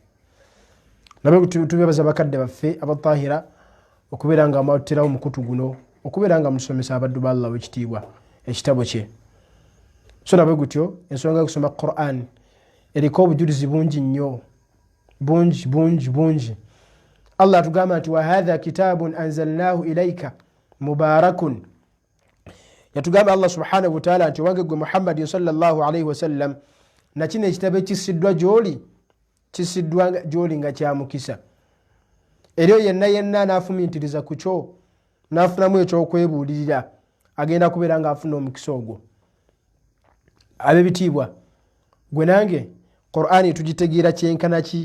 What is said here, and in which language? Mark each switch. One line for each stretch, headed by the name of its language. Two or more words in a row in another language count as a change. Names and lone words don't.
Ganda: Nabwe gutyo tubebaza bakadde baffe abattahira okubeera nga mwaterawo mukutu guno, okubeera nga musomesa abaddu ba Allah w'ekitiibwa ekitabo kye. So nabwe gutyo ensonga y'okusoma Qur'an eriko obujulizi bungi nnyo, bungi. Allah atugamba nti
Arabic: وهذا كتاب أنزلناه إليك مبارك.
Ganda: Yatugamba
Arabic: الله سبحانه وتعالى
Ganda: nti wange gwe Muhammad
Arabic: صلى الله عليه وسلم
Ganda: na kino ekitabo kisiddwa gy'oli nga kya mukisa. Eryo yenna n'afumintiriza ku kyo n'afunamu ekyokwebuulirira agenda kubeera nga afuna omukisa ogwo. Ab'ebitiibwa, gwe nange Qur'ani tugitegeera kyenkana ki?